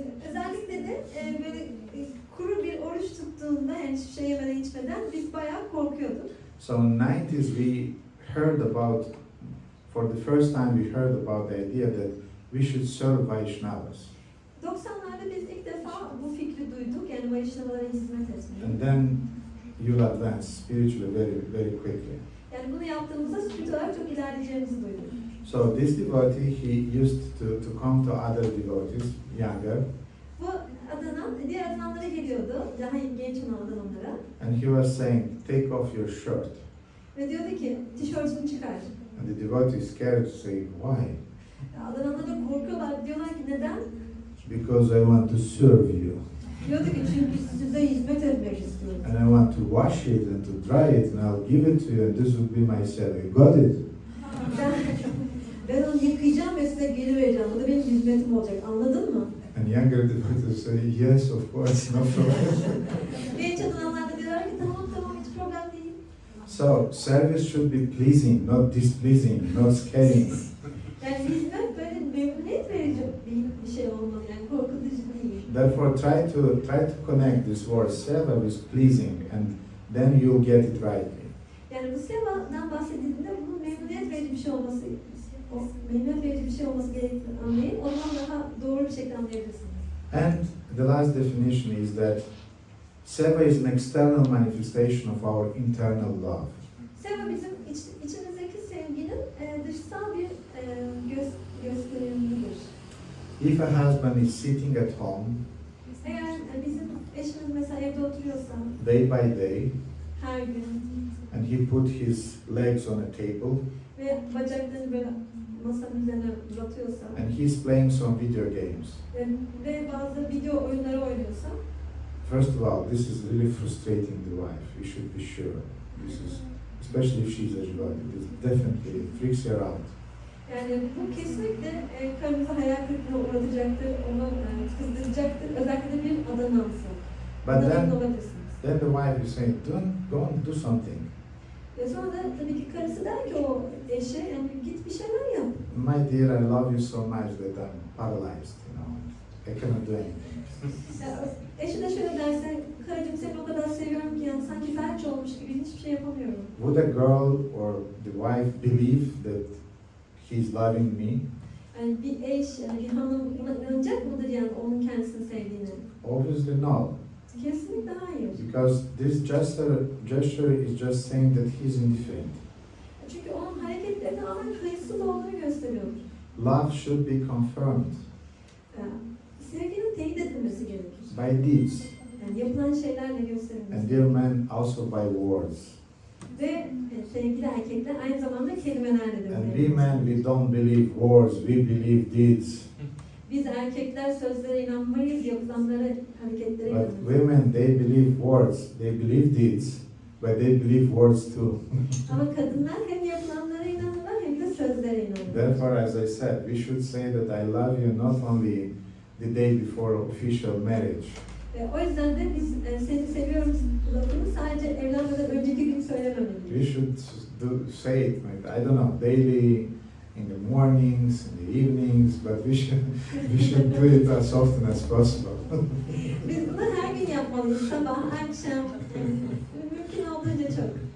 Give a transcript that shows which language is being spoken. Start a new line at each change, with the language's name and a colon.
Turkish: Özellikle de böyle kuru bir oruç tuttuğunda, yani hiçbir şey yemeden içmeden biz bayağı korkuyorduk.
English: So in 90s we heard about, for the first time we heard about the idea that we should serve Vaishnavas.
Turkish: 90'larda biz ilk defa bu fikri duyduk, yani Vaishnavalara hizmet etmeyi.
English: And then you'll advance spiritually very quickly.
Turkish: Yani bunu yaptığımızda spiritüel olarak çok ilerleyeceğimizi duyduk.
English: So this devotee, he used to come to other devotees, younger,
Turkish: Bu adanan, diğer adananlara geliyordu, daha genç olan adananlara.
English: and he was saying, take off your shirt.
Turkish: Ve diyordu ki, tişörtünü çıkar.
English: And the devotee is scared to say, why?
Turkish: Adananlar da korkuyorlar, diyorlar ki neden?
English: Because I want to serve you.
Turkish: Diyordu ki çünkü size hizmet etmek istiyorum.
English: And I want to wash it and to dry it and I'll give it to you and this will be my service. Got it?
Turkish: Ben onu yıkayacağım ve size geri vereceğim. Bu da benim hizmetim olacak. Anladın mı?
English: And younger devotees say, yes, of course, no problem.
Turkish: Genç adananlar da diyorlar ki tamam hiç problem değil.
English: So, service should be pleasing, not displeasing, not scaring.
Turkish: Yani hizmet böyle memnuniyet verici bir şey olmalı. Yani korkutucu değil.
English: Therefore, try to connect this word seva with pleasing and then you'll get it right.
Turkish: Yani bu seva'dan bahsedildiğinde bunun memnuniyet verici bir şey olması, memnuniyet verici bir şey olması gerektiğini anlayın. O zaman daha doğru bir şekilde anlayabilirsiniz.
English: And the last definition is that seva is an external manifestation of our internal love.
Turkish: Seva bizim içimizdeki sevginin dışsal bir gösterimidir.
English: If a husband is sitting at home
Turkish: Eğer bizim eşimiz mesela evde oturuyorsa
English: day by day
Turkish: her gün
English: and he put his legs on a table
Turkish: ve bacaklarını böyle masanın üzerine uzatıyorsa
English: and he's playing some video games.
Turkish: Ve bazı video oyunları oynuyorsa,
English: First of all, this is really frustrating the wife. You should be sure. This is, especially if she's a devotee, this definitely freaks her out.
Turkish: yani bu kesinlikle karımızı hayal kırıklığına uğratacaktır, onu kızdıracaktır, özellikle de bir adanansa.
English: But
Turkish: Adanan olabilirsiniz.
English: then the wife is saying, go and do something.
Turkish: Ve sonra da tabii ki karısı der ki o eşe, yani git bir şeyler yap.
English: My dear, I love you so much that I'm paralyzed, I cannot do anything.
Turkish: Eşi de şöyle derse, karıcığım seni o kadar seviyorum ki yani sanki felç olmuş gibi hiçbir şey yapamıyorum.
English: Would a girl or the wife believe that he's loving me?
Turkish: Yani bir eş, yani bir hanım buna inanacak mıdır yani onun kendisini sevdiğine?
English: Obviously no.
Turkish: Kesinlikle hayır.
English: Because this gesture is just saying that he's indifferent.
Turkish: Çünkü onun hareketleri tamamen kayıtsız olduğunu gösteriyor.
English: Love should be confirmed
Turkish: Sevginin teyit edilmesi gerekir.
English: by deeds.
Turkish: Yani yapılan şeylerle gösterilmesi.
English: And dear men, also by words.
Turkish: Ve sevgili erkekler aynı zamanda kelimelerle de
English: And we
Turkish: gösterilir.
English: men, we don't believe words, we believe deeds.
Turkish: Biz erkekler sözlere inanmayız, yapılanlara, hareketlere
English: But
Turkish: inanırız.
English: women, they believe words, they believe deeds, but they believe words too.
Turkish: Ama kadınlar hem yapılanlara inanırlar hem de sözlere inanırlar.
English: Therefore, as I said, we should say that I love you not only the day before official marriage,
Turkish: O yüzden de biz seni seviyorum lafını sadece evlenmeden önceki gün
English: we
Turkish: söylememeliyiz.
English: should say it, I don't know, daily, in the mornings, in the evenings, but we should do it as often as possible.
Turkish: Biz bunu her gün yapmalıyız. Sabah, akşam, mümkün olduğunca çok.